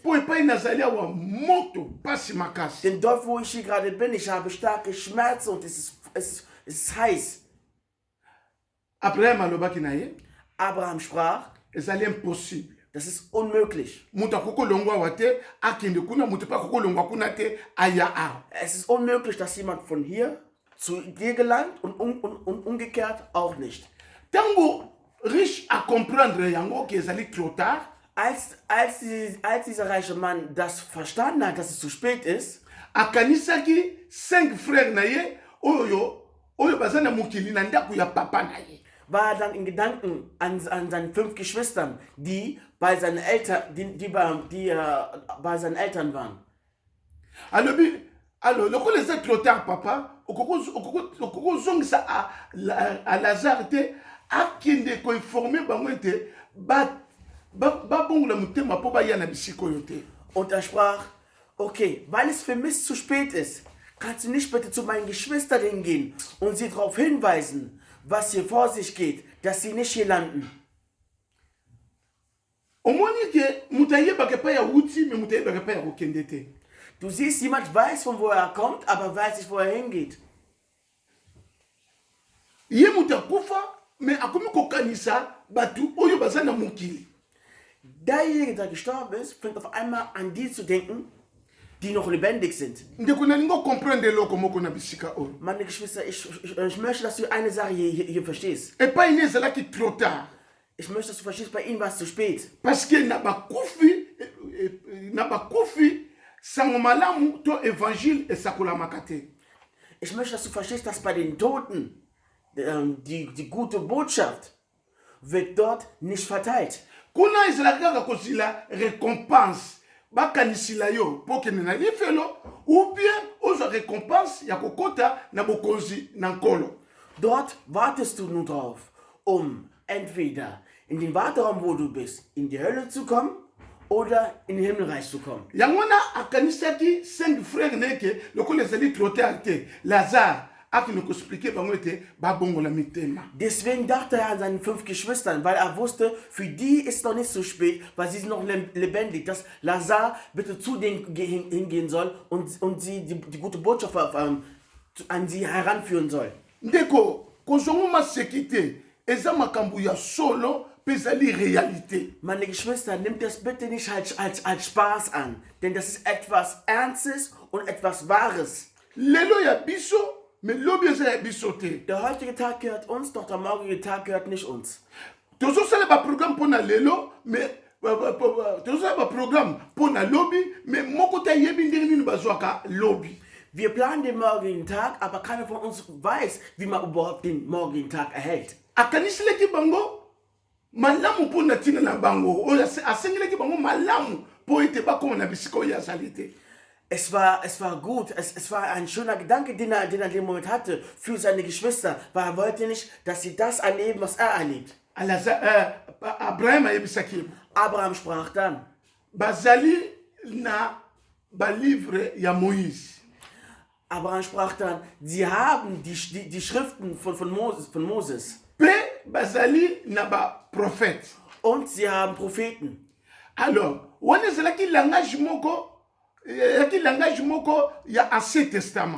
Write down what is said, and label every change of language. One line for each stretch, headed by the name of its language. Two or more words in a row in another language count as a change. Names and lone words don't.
Lingala: Po epai nazali awa moto pasi makasi.
German: Denn dort, wo ich hier gerade bin, ich habe starke Schmerzen und es ist heiß.
Lingala: Abraham alobaki na ye
German: Abraham sprach,
Lingala: ezali impossible.
German: das ist unmöglich.
Lingala: Moto akokolongwa awa te akende kuna, moto mpe akokolongwa kuna te aya awa.
German: Es ist unmöglich, dass jemand von hier zu dir gelangt und umgekehrt auch nicht.
Lingala: Tango
French: riche a comprendre
Lingala: yango ke ezali
French: trop tard.
German: Als dieser reiche Mann das verstanden hat, dass es zu spät ist,
Lingala: akanisaki 5 frères na ye oyo baza na mokili na ndako ya papa na ye.
German: war er dann in Gedanken an seinen 5 Geschwistern, die bei seinen Eltern, bei seinen Eltern waren.
Lingala: Alors, lokola eza
French: trop tard
Lingala: papa, okokozongisa a Lazare te akende koinforme bango ete babongola motema mpo baya na bisika oyo te.
German: Und er sprach, okay, weil es für mich zu spät ist, kannst du nicht bitte zu meinen Geschwistern hingehen und sie darauf hinweisen, was hier vor sich geht, dass sie nicht hier landen.
Lingala: Omoni ke moto ayebaka epai ya wuti me moto ayebaka epai ya kokende te.
German: Du siehst, jemand weiß, von wo er kommt, aber weiß nicht, wo er hingeht.
Lingala: Ye moto akufa me akomi kokanisa batu oyo baza na mokili.
German: Derjenige, der gestorben ist, fängt auf einmal an die zu denken, die noch lebendig sind.
Lingala: Ndeko nalingo comprendre eloko moko na bisika oyo.
German: Meine Geschwister, ich möchte, dass du eine Sache hier verstehst.
Lingala: Epai ne ezalaki
French: trop tard.
German: Ich möchte, dass du verstehst, bei ihnen war es zu spät.
French: Parce que
Lingala: na bakufi sango malamu to évangile esakolamaka te.
German: Ich möchte, dass du verstehst, dass bei den Toten die gute Botschaft wird dort nicht verteilt.
Lingala: Kuna ezalaki kaka kozila récompense bakanisila yo mpo kende na lifelo
French: ou bien
Lingala: ozwa récompense ya kokota na bokonzi na nkolo.
German: Dort wartest du nun drauf, um entweder in den Warteraum, wo du bist, in die Hölle zu kommen oder in den Himmelreich zu kommen.
Lingala: Yango wana akanisaki 5 frères neke lokola ezali
French: trop tard
Lingala: te. Lazare akende koexplike bango ete babongola mitema.
German: Deswegen dachte er an seinen 5 Geschwistern, weil er wusste, für die ist noch nicht so spät, weil sie sind noch lebendig, dass Lazar bitte zu denen hingehen soll und sie die gute Botschaft an sie heranführen soll.
Lingala: Ndeko kozongoma sekite eza makambo ya solo pe ezali réalité.
German: Meine Geschwister, nimmt das bitte nicht als Spaß an, denn das ist etwas Ernstes und etwas Wahres.
Lingala: Lelo ya biso me lobi eza ya biso te.
German: Der heutige Tag gehört uns, doch der morgige Tag gehört nicht uns.
Lingala: Tozosala baprogramme mpo na lelo me tozosala baprogramme mpo na lobi me moko te ayebi ndenge nini bazwaka lobi.
German: Wir planen den morgigen Tag, aber keiner von uns weiß, wie man überhaupt den morgigen Tag erhält.
Lingala: Akanisileki bango malamu mpo na ntina na bango oyo asengeleki bango malamu mpo ete bakoma na bisika oyo azali te.
German: Es war gut, es war ein schöner Gedanke, den er in dem Moment hatte für seine Geschwister, weil er wollte nicht, dass sie das erleben, was er erlebt.
Lingala: Abraham ayebisaki
German: Abraham sprach dann,
Lingala: bazali na balivre ya Moïse.
German: Abraham sprach dann, sie haben die Schriften von Moses
Lingala: Pe bazali na ba prophète.
German: und sie haben Propheten.
French: Alors, on est là qui langage
Lingala: moko ya
French: Ancien Testament.